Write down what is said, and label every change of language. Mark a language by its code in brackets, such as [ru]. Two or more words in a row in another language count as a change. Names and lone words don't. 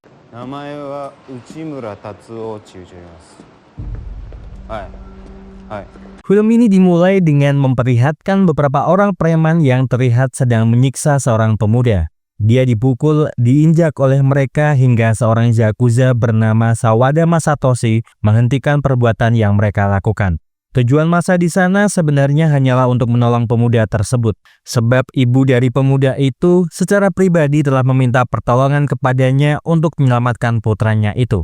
[ja] 名前は内村達夫っていう人います。はいはい。 [id] Film ini dimulai dengan memperlihatkan beberapa orang preman yang terlihat sedang menyiksa seorang pemuda. Dia dipukul, diinjak oleh mereka hingga seorang yakuza bernama Sawada Masatoshi menghentikan perbuatan yang mereka lakukan. Tujuan masa di sana sebenarnya hanyalah untuk menolong pemuda tersebut, sebab ibu dari pemuda itu secara pribadi telah meminta pertolongan kepadanya untuk menyelamatkan putranya itu.